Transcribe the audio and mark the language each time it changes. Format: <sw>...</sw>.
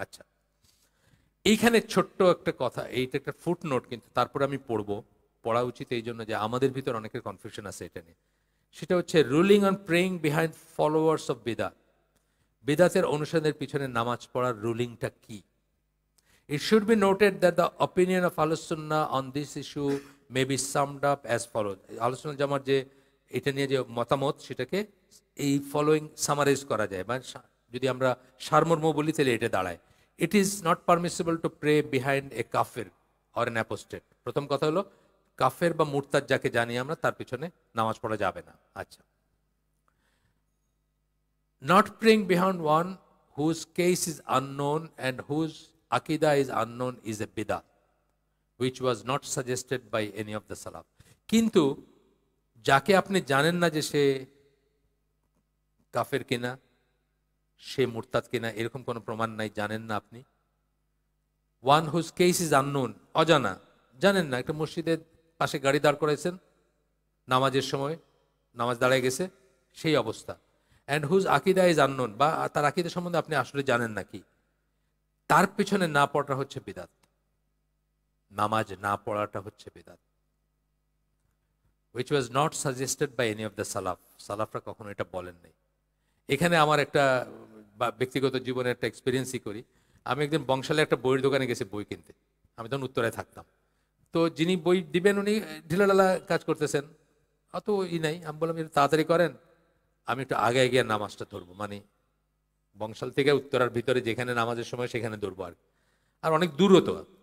<bn>আচ্ছা, এইখানে ছোট্ট একটা কথা, এইটা একটা ফুট নোট, কিন্তু তারপরে আমি পড়া উচিত এই জন্য যে আমাদের ভিতর অনেকের কনফিউশন আছে এটা নিয়ে। সেটা হচ্ছে</bn> <en>Ruling on praying behind followers of bidah.</en> <bn>বিদআতের অনুসারীদের পিছনে নামাজ পড়ার রুলিংটা কি?</bn> <en>It should be noted that the opinion of Ahlus Sunnah on this issue may be summed up as follows.</en> <bn>Ahlus Sunnah জামার যে এটা নিয়ে যে মতামত, সেটাকে এই ফলোইং সামারাইজ করা যায়, মানে যদি আমরা সারমর্ম বলি তাহলে এটা দাঁড়ায়,</bn> <en>It is not permissible to pray behind a kafir or an apostate.</en> <bn>প্রথম কথা হলো কাফের বা মুরতাদ যাকে জানি আমরা, তার পিছনে নামাজ পড়া যাবে না।</bn> <en>আচ্ছা, not praying behind one whose case is unknown and whose Aqidah is unknown is a bidah which was not suggested by any of the Salaf.</en> <bn>কিন্তু যাকে আপনি জানেন না যে সে কাফের কিনা, সে মুরতাদ কিনা, এরকম কোনো প্রমাণ নাই, জানেন না আপনি।</bn> <en>one whose case is unknown,</en> <bn>অজানা, জানেন না, একটা মসজিদের পাশে গাড়ি দাঁড় করাইছেন নামাজের সময়, নামাজ দাঁড়ায় গেছে, সেই অবস্থা।</bn> <en>and whose aqidah is unknown,</en> <bn>বা তার আকিদা সম্বন্ধে আপনি আসলে জানেন নাকি, তার পিছনে না পড়াটা হচ্ছে বিদাত। নামাজ না পড়াটা হচ্ছে বিদাত,</bn> <en>which was not suggested by any of the salaf.</en> <bn>সালাফরা কখনো এটা বলেন নাই। এখানে আমার একটা ব্যক্তিগত জীবনের একটা এক্সপিরিয়েন্সই করি। আমি একদিন বংশালে একটা বইয়ের দোকানে গেছি বই কিনতে, আমি তখন উত্তরায় থাকতাম। তো যিনি বই দিবেন উনি ঢিলাঢালা কাজ করতেছেন, অত নাই। আমি বললাম একটু তাড়াতাড়ি করেন, আমি একটু আগে গিয়ে নামাজটা ধরবো, মানে বংশাল থেকে উত্তরার ভিতরে যেখানে নামাজের সময় সেখানে ধরবো আর অনেক দূরও তো।</bn>